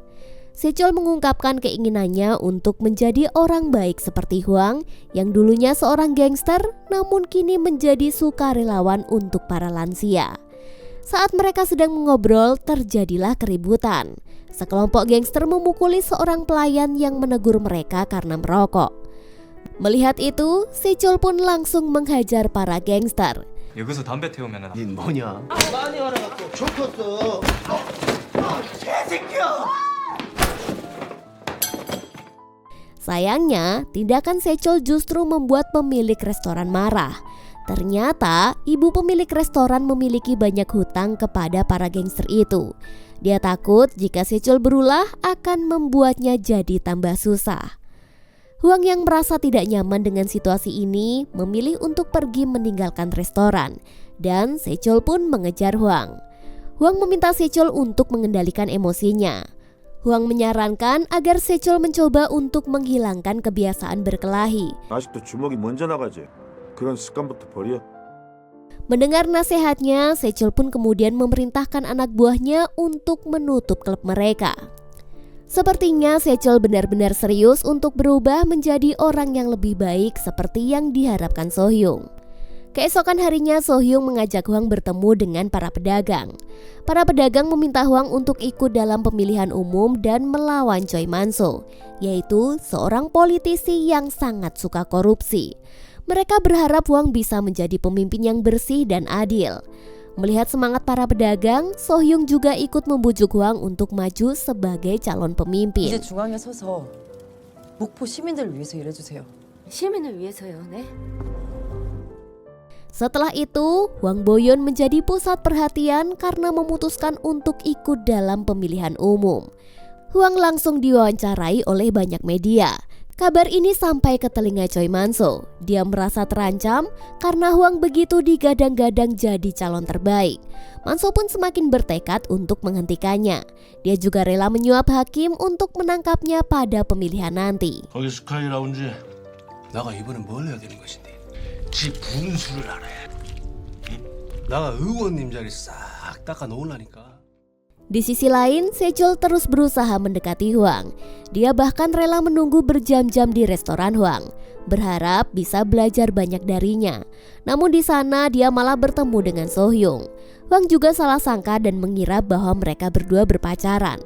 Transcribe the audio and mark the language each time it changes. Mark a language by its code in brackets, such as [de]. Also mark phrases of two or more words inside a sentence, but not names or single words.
[id] Sejol mengungkapkan keinginannya untuk menjadi orang baik seperti Hwang yang dulunya seorang gangster namun kini menjadi sukarelawan untuk para lansia. Saat mereka sedang mengobrol, terjadilah keributan. Sekelompok gangster memukuli seorang pelayan yang menegur mereka karena merokok. Melihat itu, Sejol pun langsung menghajar para gangster. [ko] 여기서 담배 태우면은 닌 뭐냐? 많이 알아갖고 좋겠어. 개새끼야! [id] Sayangnya, tindakan Sejol justru membuat pemilik restoran marah. Ternyata, ibu pemilik restoran memiliki banyak hutang kepada para gangster itu. Dia takut jika Sejol berulah akan membuatnya jadi tambah susah. Hwang yang merasa tidak nyaman dengan situasi ini memilih untuk pergi meninggalkan restoran, dan Sejol pun mengejar Hwang. Hwang meminta Sejol untuk mengendalikan emosinya. Hwang menyarankan agar Sejol mencoba untuk menghilangkan kebiasaan berkelahi. [ko] 아직도 주먹이 먼저 나가지. 그런 습관부터 버려. [id] Mendengar nasihatnya, Sejol pun kemudian memerintahkan anak buahnya untuk menutup klub mereka. Sepertinya Sejol benar-benar serius untuk berubah menjadi orang yang lebih baik seperti yang diharapkan So-hyung. Keesokan harinya So-hyung mengajak Hwang bertemu dengan para pedagang. Para pedagang meminta Hwang untuk ikut dalam pemilihan umum dan melawan Choi Man-so, yaitu seorang politisi yang sangat suka korupsi. Mereka berharap Hwang bisa menjadi pemimpin yang bersih dan adil. Melihat semangat para pedagang, So-hyung juga ikut membujuk Hwang untuk maju sebagai calon pemimpin. [ko] 이제 중앙에 서서 목포 시민들을 위해서 일해주세요. 시민을 위해서요, 네? [id] Setelah itu, Hwang Bo-yeon menjadi pusat perhatian karena memutuskan untuk ikut dalam pemilihan umum. Hwang langsung diwawancarai oleh banyak media. Kabar ini sampai ke telinga Choi Man-so. Dia merasa terancam karena Hwang begitu digadang-gadang jadi calon terbaik. Man-so pun semakin bertekad untuk menghentikannya. Dia juga rela menyuap hakim untuk menangkapnya pada pemilihan nanti. [ko] 거기 스카이 라운지에 나가 이번엔 뭘 해야 되는 것인데 지 분수를 알아야 응? 나가 의원님 자리 싹 닦아 놓으려니까. [id] Di sisi lain, Sejol terus berusaha mendekati Hwang. Dia bahkan rela menunggu berjam-jam di restoran Hwang, berharap bisa belajar banyak darinya. Namun di sana dia malah bertemu dengan So-hyung. Hwang juga salah sangka dan mengira bahwa mereka berdua berpacaran.